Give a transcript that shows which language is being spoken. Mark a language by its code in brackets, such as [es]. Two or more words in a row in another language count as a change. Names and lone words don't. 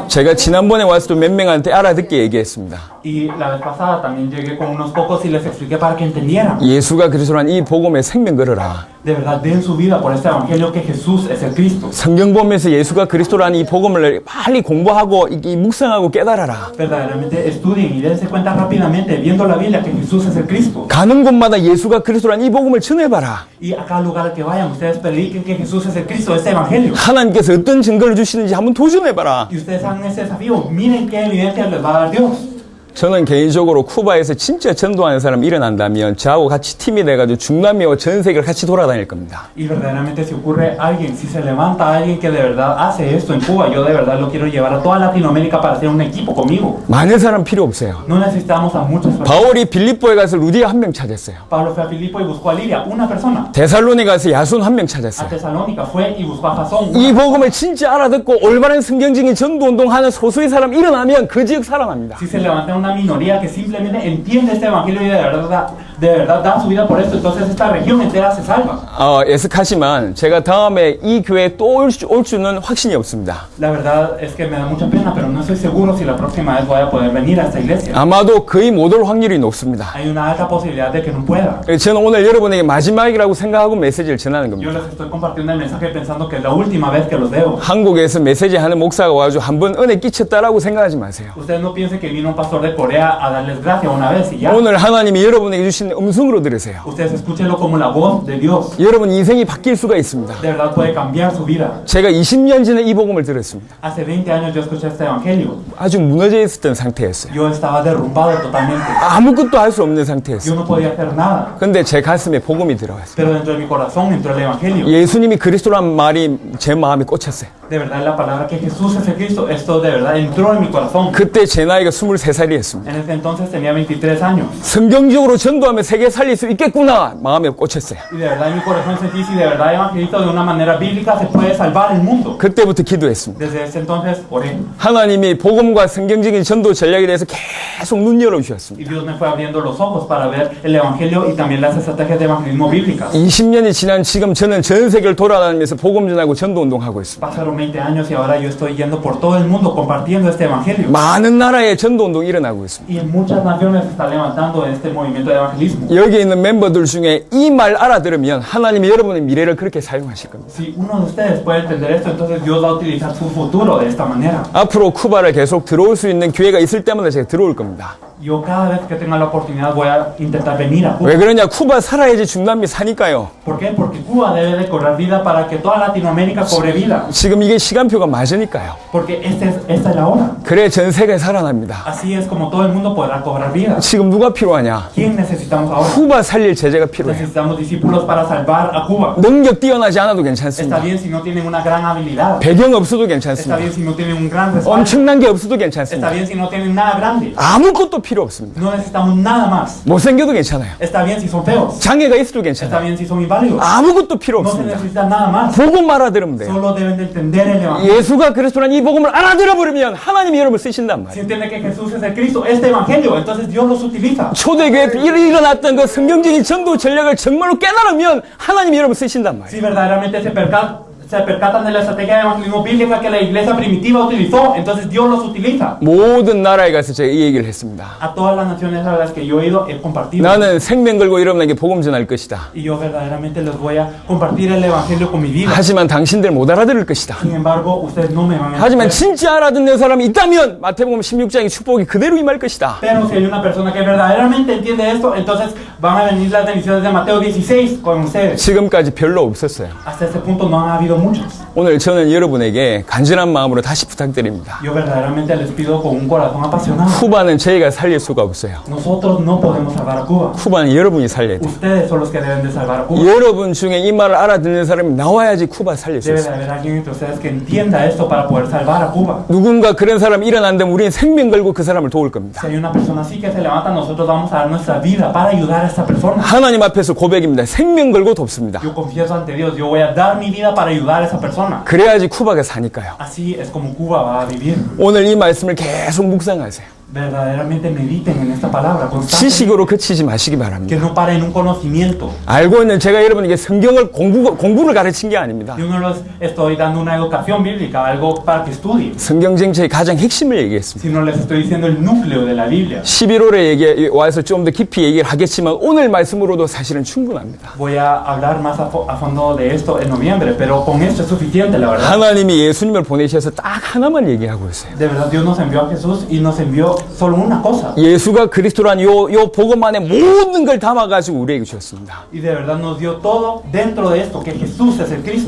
[ko] 제가 지난번에 왔을 때 몇 명한테 알아듣게 얘기했습니다. [es] Y la vez pasada también llegué con unos pocos y les expliqué para que entendieran. [ko] 예수가 그리스도란 이 복음에 생명 걸어라. [es] De verdad, den su vida por este evangelio que Jesús es el Cristo. [ko] 성경 보면서 예수가 그리스도라는 이 복음을 빨리 공부하고 이 묵상하고 깨달아라. [es] Verdaderamente estudien y dense cuenta rápidamente, viendo la Biblia, que Jesús es el Cristo. [ko] 가는 곳마다 예수가 그리스도라는 이 복음을 전해봐라. [es] Y a cada lugar al que vayan, ustedes prediquen que Jesús es el Cristo, este evangelio. [ko] 하나님께서 어떤 증거를 주시는지 한번 도전해봐라. [es] Y ustedes hagan ese desafío, miren qué evidencia les va a dar Dios. [ko] 저는 개인적으로 쿠바에서 진짜 전도하는 사람 일어난다면 저하고 같이 팀이 돼가지고 중남미와 전 세계를 같이 돌아다닐 겁니다. [es] Y verdaderamente si ocurre alguien, si se levanta alguien que de verdad hace esto en Cuba, yo de verdad lo quiero llevar a toda Latinoamérica para hacer un equipo conmigo. [ko] 많은 사람 필요 없어요. [es] No necesitamos a muchas personas. [ko] 바울이 빌립보에 가서 루디아 한 명 찾았어요. [es] Pablo fue a Filipo y buscó a Lidia, una persona. [ko] 데살로니 가서 야손 한 명 [es] A [ko] 찾았어요. [es] Tesalónica fue y buscó a Jasón. [ko] 이 복음을 진짜 알아듣고 올바른 성경적인 전도운동하는 소수의 사람 일어나면 그 지역 살아납니다. [es] Si se levanta una minoría que simplemente entiende este evangelio y de verdad de verdad dan su vida por esto, entonces esta región entera se salva. [ko] 애석하지만 제가 다음에 이 교회에 또 올 수는 확신이 없습니다. [es] La verdad es que me da mucha pena, pero no estoy seguro si la próxima vez voy a poder venir a esta iglesia. [ko] 아마도 거의 못 올 확률이 높습니다. [es] Hay una alta posibilidad de que no pueda. [ko] 저는 오늘 여러분에게 마지막이라고 생각하고 메시지를 전하는 [es] Yo [ko] 겁니다. [es] les estoy compartiendo el mensaje pensando que es la última vez que los veo. [ko] 한국에서 메시지 하는 목사가 와가지고 한번 은혜 끼쳤다라고 생각하지 마세요. [es] Ustedes no piensen que vino un pastor de Corea a darles gracia una vez y ya. [ko] 오늘 하나님이 여러분에게 주신 음성으로 들으세요. [es] Ustedes escúchenlo como la voz de Dios. [ko] 여러분 인생이 바뀔 수가 있습니다. [es] De verdad puede cambiar su vida. [ko] 제가 20년 전에 이 복음을 들었습니다. [es] Hace 20 años yo escuché este evangelio. [ko] 아주 무너져 있었던 상태였어요. [es] Yo estaba derrumbado totalmente. [ko] 아무것도 할 수 없는 상태였어요. [es] Yo no podía hacer nada. [ko] 근데 제 가슴에 복음이 들어왔어요. [es] Pero dentro de mi corazón entró el evangelio. [ko] 예수님이 그리스도란 말이 제 마음에 꽂혔어요. [es] De verdad la palabra que Jesús es el Cristo, esto de verdad entró en mi corazón. [ko] 그때 제 나이가 23살이었습니다. [es] En ese entonces tenía 23 años. [ko] 성경적으로 전도하면 세계 살릴 수 있겠구나 마음에 꽂혔어요. [es] Y de verdad en mi corazón sentí si de verdad evangelista de una manera bíblica se puede salvar el mundo. [ko] 그때부터 기도했습니다. [es] Desde ese entonces oré. [ko] 하나님이 복음과 성경적인 전도 전략에 대해서 계속 눈 열어주셨습니다. [es] Y Dios me fue abriendo los ojos para ver el evangelio y también las estrategias de evangelismo bíblicas. [ko] 20년이 지난 지금 저는 전 세계를 돌아다니면서 복음 전하고 전도 운동하고 있습니다. [es] Pasaron 20 años y ahora yo estoy yendo por todo el mundo compartiendo este evangelio. [ko] 많은 나라에 전도 운동이 일어나고 있습니다. [es] Y en muchas naciones se está levantando este movimiento de evangelismo. [ko] 여기 있는 멤버들 중에 이 말 알아들으면 하나님이 여러분의 미래를 그렇게 사용하실 겁니다. [es] Si uno de ustedes puede entender esto, entonces Dios va a utilizar su futuro de esta manera. [ko] 앞으로 쿠바를 계속 들어올 수 있는 기회가 있을 때마다 제가 들어올 겁니다. [es] Yo cada vez que tenga la oportunidad voy a intentar venir a Cuba. [ko] 왜 그러냐? 쿠바 살아야지 중남미 사니까요. [es] ¿Por qué? Porque Cuba debe de cobrar vida para que toda Latinoamérica cobre vida. [ko] 지금 이게 시간표가 맞으니까요. [es] Porque esta es la hora. [ko] 그래 전 세계 살아납니다. [es] Así es como todo el mundo podrá cobrar vida. [ko] 지금 누가 필요하냐? [es] ¿Quién necesitamos ahora? [ko] 쿠바 살릴 제재가 필요해요. [es] Necesitamos discípulos para salvar a Cuba. [ko] 능력 뛰어나지 않아도 [es] Está [ko] 괜찮습니다. [es] bien si no tienen una gran habilidad. [ko] 배경 없어도 [es] Está [ko] 괜찮습니다. [es] bien si no tienen un gran respaldo. [ko] 엄청난 게 없어도 [es] Está [ko] 괜찮습니다. [es] bien si no tienen nada grande. [ko] 아무것도 필요 없습니다. [es] No necesitamos nada más. [ko] 못생겨도 괜찮아요. [es] Está bien si son feos. [ko] 장애가 있어도 [es] Está [ko] 괜찮아요. [es] bien si son inválidos. [ko] 아무것도 필요 [es] No se [ko] 없습니다. [es] necesita nada más. [ko] 복음 알아들으면 돼요. [es] Solo deben de entender el evangelio. [ko] 예수가 그리스도라는 이 복음을 알아들어 버리면 하나님이 여러분을 쓰신단 [es] Si [ko] 말이에요. [es] entiende que Jesús es el Cristo, este evangelio, entonces Dios los utiliza. [ko] 초대교회에 일어났던 그 성경적인 전도 전략을 정말로 깨달으면 하나님이 여러분 쓰신단 말이에요. [es] Si verdaderamente se percatan de la estrategia de evangelismo bíblica que la iglesia primitiva utilizó, entonces Dios los utiliza. [ko] 모든 나라에 가서 제가 이 얘기를 했습니다. [es] A todas las naciones a las que yo he ido, he compartido. [ko] 나는 생명 걸고 여러분에게 복음 전할 것이다. [es] Y yo verdaderamente les voy a compartir el evangelio con mi vida. [ko] 하지만 당신들 못 알아들을 것이다. [es] Sin embargo, ustedes no me van a [ko] 하지만 [es] entender. [ko] 진짜 알아듣는 사람이 있다면 마태복음 16장의 축복이 그대로 임할 것이다. [es] Pero si hay una persona que verdaderamente entiende esto, entonces van a venir las bendiciones de Mateo 16 con ustedes. [ko] 지금까지 별로 없었어요. [es] Hasta este punto no han habido muchos. [ko] 오늘 저는 여러분에게 간절한 마음으로 다시 부탁드립니다. [es] Yo verdaderamente les pido con un corazón apasionado. [ko] 쿠바는 저희가 살릴 수가 없어요. [es] Nosotros no podemos salvar a Cuba. [ko] 쿠바는 여러분이 살려야 돼요. [es] Ustedes son los que deben de salvar a Cuba. [ko] 여러분 중에 이 말을 알아듣는 사람이 나와야지 쿠바 살릴 수 [es] Debe de [ko] 있어요. [es] haber alguien entre ustedes que entienda esto para poder salvar a Cuba. [ko] 누군가 그런 사람이 일어난다면 우리는 생명 걸고 그 사람을 도울 겁니다. [es] Si hay una persona así que se levanta, nosotros vamos a dar nuestra vida para ayudar a esta persona. [ko] 하나님 앞에서 고백입니다. 생명 걸고 돕습니다. [es] Yo confieso ante Dios, yo voy a dar mi vida para ayudar a esa persona. [ko] 그래야지 쿠바가 사니까요. [es] Así es como Cuba va a vivir. [ko] 오늘 이 말씀을 계속 묵상하세요. [es] Verdaderamente mediten en esta palabra constantemente. [ko] 지식으로 그치지 마시기 [es] Que [ko] 바랍니다. [es] no paren un conocimiento. [ko] 알고 있는 제가 여러분에게 성경을 공부를 가르친 게 아닙니다. [es] Yo no les estoy dando una educación bíblica, algo para que estudien, [ko] 성경 정체의 가장 핵심을 얘기했습니다. [es] sino les estoy diciendo el núcleo de la Biblia. [ko] 11월에 와서 좀 더 깊이 얘기를 하겠지만 오늘 말씀으로도 사실은 충분합니다. [es] Voy a hablar más a fondo de esto en noviembre, pero con esto es suficiente, la verdad. [ko] 하나님이 예수님을 보내셔서 딱 하나만 얘기하고 있어요. [es] De verdad, Dios nos envió a Jesús y nos envió solo una cosa. [ko] 예수가 그리스도란 요 복음 안에 모든 걸 담아가지고 우리에게 주셨습니다. [es] Y de verdad nos dio todo dentro de esto, que Jesús es el Cristo.